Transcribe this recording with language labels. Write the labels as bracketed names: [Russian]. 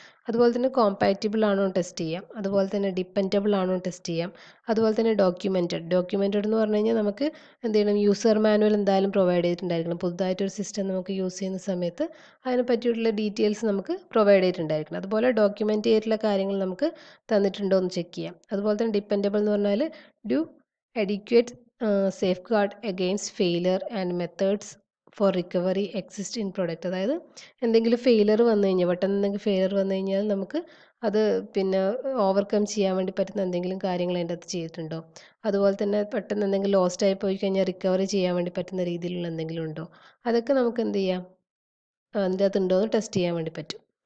[Malayalam] അതുപോലെ തന്നെ കോമ്പാറ്റിബിൾ ആണോ ടെസ്റ്റ് ചെയ്യാം. അതുപോലെ തന്നെ ഡിപ്പെൻഡബിൾ ആണോ ടെസ്റ്റ് ചെയ്യാം. അതുപോലെ തന്നെ ഡോക്യുമെൻറ്റഡ് എന്ന് പറഞ്ഞു കഴിഞ്ഞാൽ നമുക്ക് എന്ത് ചെയ്യണം, യൂസർ മാനുവൽ എന്തായാലും പ്രൊവൈഡ് ചെയ്തിട്ടുണ്ടായിരിക്കണം. പുതുതായിട്ടൊരു സിസ്റ്റം നമുക്ക് യൂസ് ചെയ്യുന്ന സമയത്ത് അതിനെ പറ്റിയിട്ടുള്ള ഡീറ്റെയിൽസ് നമുക്ക് പ്രൊവൈഡ് ചെയ്തിട്ടുണ്ടായിരിക്കണം. അതുപോലെ ഡോക്യുമെൻ്റ് ചെയ്തിട്ടുള്ള കാര്യങ്ങൾ നമുക്ക് തന്നിട്ടുണ്ടോ എന്ന് ചെക്ക് ചെയ്യാം. അതുപോലെ തന്നെ ഡിപ്പെൻഡബിൾ എന്ന് പറഞ്ഞാൽ [English] Do adequate safeguard against failure and methods for recovery exist in product. [Malayalam] അതായത് എന്തെങ്കിലും പെട്ടെന്ന് എന്തെങ്കിലും ഫെയിലർ വന്നു കഴിഞ്ഞാൽ നമുക്ക് അത് പിന്നെ ഓവർകം ചെയ്യാൻ വേണ്ടി പറ്റുന്ന എന്തെങ്കിലും കാര്യങ്ങൾ അതിൻ്റെ അകത്ത് ചെയ്തിട്ടുണ്ടോ. അതുപോലെ തന്നെ പെട്ടെന്ന് എന്തെങ്കിലും ലോസ്റ്റ് ആയി പോയി കഴിഞ്ഞാൽ റിക്കവറി ചെയ്യാൻ വേണ്ടി പറ്റുന്ന രീതിയിലുള്ള എന്തെങ്കിലും ഉണ്ടോ, അതൊക്കെ നമുക്ക് എന്ത് ചെയ്യാം, അതിൻ്റെ അകത്ത് ഉണ്ടോ എന്ന് ടെസ്റ്റ് ചെയ്യാൻ വേണ്ടി പറ്റും.